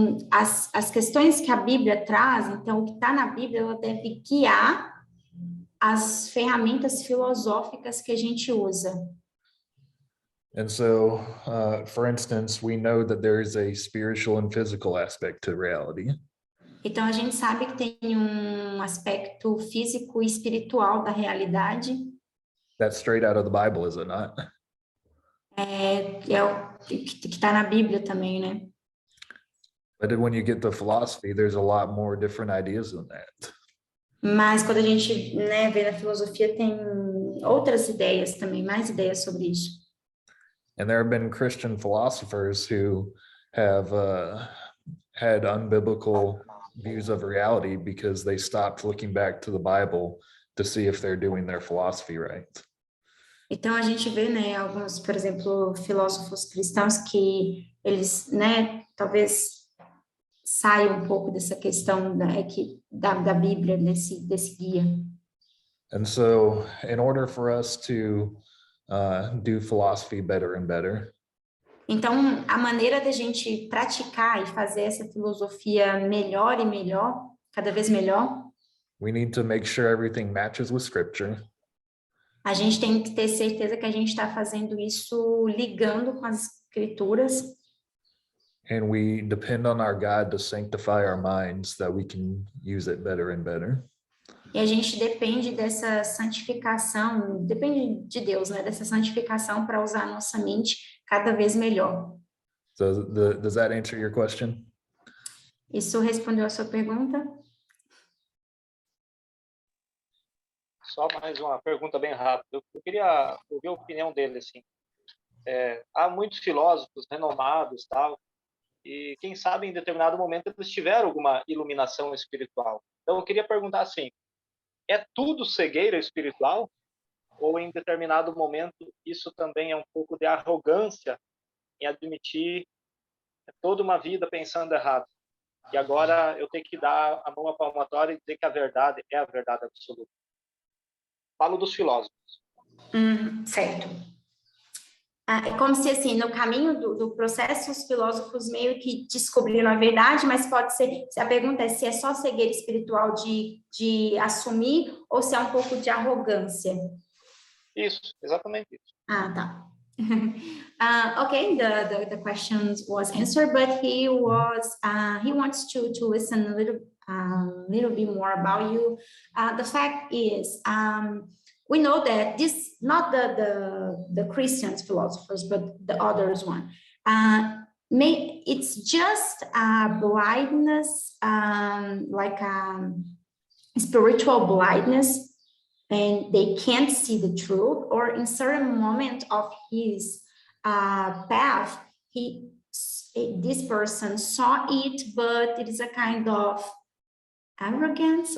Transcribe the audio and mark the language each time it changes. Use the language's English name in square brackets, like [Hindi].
[Portuguese] As questões que a Bíblia traz, então o que está na Bíblia, ela deve guiar as ferramentas filosóficas que a gente usa. [English] And so, for instance, we know that there is a spiritual and physical aspect to reality. [Portuguese] Então a gente sabe que tem um aspecto físico e espiritual da realidade. [English] That's straight out of the Bible, is it not? [Portuguese] É o que está na Bíblia também, né? [English] But when you get to philosophy, there's a lot more different ideas than that. [Portuguese] Mas quando a gente, né, vê na filosofia, tem outras ideias também, mais ideias sobre isso. [English] And there have been Christian philosophers who have had unbiblical views of reality because they stopped looking back to the Bible to see if they're doing their philosophy right. [Portuguese] Então a gente vê, né, alguns, por exemplo, filósofos cristãos que eles, né, talvez saiam um pouco dessa questão da Bíblia, desse guia. [English] And so, in order for us to do philosophy better and better, [Portuguese] então, a maneira da gente praticar e fazer essa filosofia melhor e melhor, cada vez melhor, [English] we need to make sure everything matches with Scripture. [Portuguese] a gente tem que ter certeza que a gente está fazendo isso ligando com as escrituras. [English] And we depend on our God to sanctify our minds that we can use it better and better. [Portuguese] E a gente depende dessa santificação, depende de Deus, né? Dessa santificação para usar a nossa mente cada vez melhor. [English] So does that answer your question? [Portuguese] Isso respondeu a sua pergunta? Só mais uma pergunta bem rápida. Eu queria ouvir a opinião dele, assim. Há muitos filósofos renomados, tal, e quem sabe em determinado momento eles tiveram alguma iluminação espiritual. Então eu queria perguntar assim, é tudo cegueira espiritual? Ou em determinado momento isso também é um pouco de arrogância em admitir toda uma vida pensando errado? E agora eu tenho que dar a mão à palmatória e dizer que a verdade é a verdade absoluta. Falo dos filósofos. Certo. É como se, assim, no caminho do processo, os filósofos meio que descobriram a verdade, mas pode ser, a pergunta é se é só cegueira espiritual de assumir ou se é um pouco de arrogância. Isso, exatamente isso. Tá. [English] Okay, the question was answered, but he wants to listen a little bit more about you. The fact is, we know that this, not the Christian philosophers, but the others one, it's just a blindness, like a spiritual blindness, and they can't see the truth, or in certain moment of his path, this person saw it, but it is a kind of arrogance.